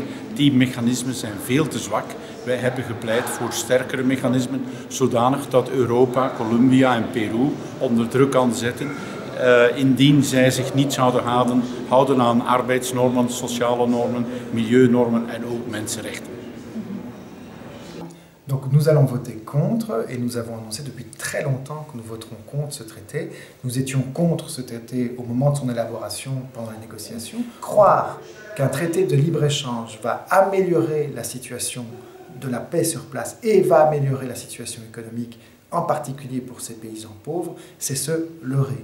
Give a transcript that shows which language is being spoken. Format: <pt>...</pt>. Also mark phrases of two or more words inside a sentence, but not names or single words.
<nl>Die mechanismen zijn veel te zwak. Wij hebben gepleit voor sterkere mechanismen, zodanig dat Europa, Colombia en Peru onder druk kan zetten, indien zij zich niet zouden houden aan arbeidsnormen, sociale normen, milieunormen en ook mensenrechten.</nl> <fr>Donc nous allons voter contre et nous avons annoncé depuis très longtemps que nous voterons contre ce traité. Nous étions contre ce traité au moment de son élaboration pendant les négociations. Croire qu'un traité de libre-échange va améliorer la situation de la paix sur place et va améliorer la situation économique, en particulier pour ces paysans pauvres, c'est se leurrer.</fr>